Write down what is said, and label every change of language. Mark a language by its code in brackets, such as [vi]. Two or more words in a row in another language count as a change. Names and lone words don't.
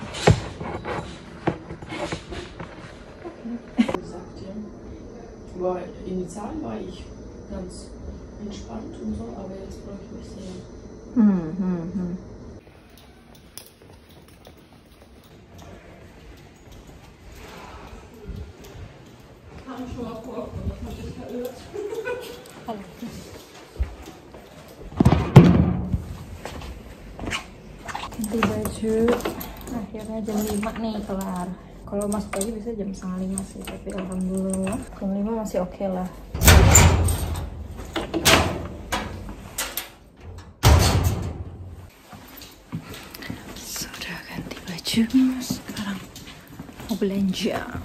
[de] Initial war ich ganz entspannt und so, aber jetzt brauche ich mich sehr. Kam schon mal vor, dass man sich verirrt. [id] Ganti baju. Akhirnya jam 5 nih kelar. Kalau masuk lagi bisa jam 4:30 sih, tapi alhamdulillah jam 5 masih oke lah. Sudah ganti baju, sekarang mau belanja.